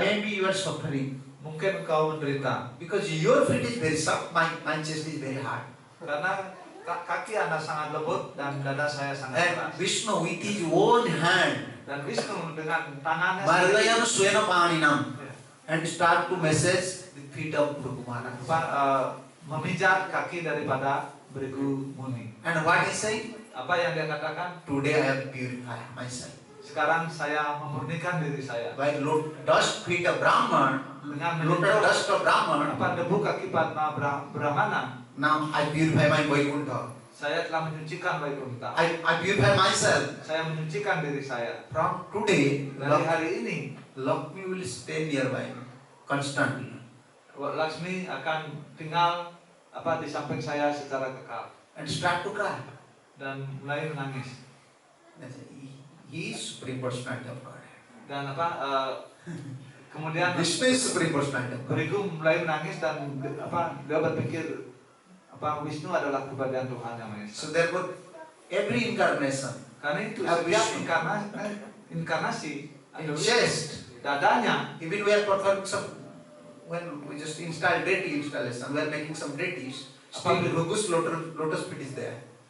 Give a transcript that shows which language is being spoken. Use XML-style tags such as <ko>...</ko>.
<en>maybe you are suffering</en> <id>mungkin engkau menderita</id> <en>because your feet is very soft, my chest is very hard.</en> <id>karena kaki Anda sangat lembut dan dada saya sangat</id> <en>And</en> <id>keras.</id> <en>Vishnu with his own hand,</en> <id>Dan Wisnu dengan tangannya</id> <sa>Margayanu</sa> <id>sendiri,</id> <sa>Swena Paninam,</sa> <en>and start to massage the feet of Bhrigu Maharaj.</en> <id>memijat kaki daripada Bhrigu Muni.</id> <en>And what he saying?</en> <id>Apa yang dia katakan?</id> <en>Today I have purified myself.</en> <id>Sekarang saya memurnikan diri saya</id> <en>By dust feet of Brahman,</en> <id>dengan</id> <en>lotus</en> <id>menyentuh</id> <en>dust of Brahman,</en> <id>debu kaki Padma Brahmana.</id> <en>now I purify my Vaikuntha.</en> <id>Saya telah menyucikan Vaikuntha.</id> <en>I purify myself.</en> <id>Saya menyucikan diri saya.</id> <en>From today,</en> <id>Dari hari ini,</id> <en>Lakshmi will stay nearby constantly.</en> <id>Laksmi akan tinggal di samping saya secara kekal</id> <en>And start to cry.</en> <id>dan mulai menangis.</id> <en>He is Supreme Personality of God.</en> <id>Dan kemudian</id> <en>Vishnu is Supreme Personality of God.</en> <id>Bhrigu mulai menangis dan dia berpikir Wisnu adalah keberadaan Tuhan yang Maha Esa.</id> <en>So therefore, every incarnation,</en> <id>Karena itu</id> <en>Vishnu.</en> <id>setiap inkarnasi</id> <en>in</en> <id>ada</id> <en>chest,</en> <id>dadanya.</id> <en>even we are performing some, when we just install deity installation, we are making some deities, still Bhrigu's lotus feet is there.</en>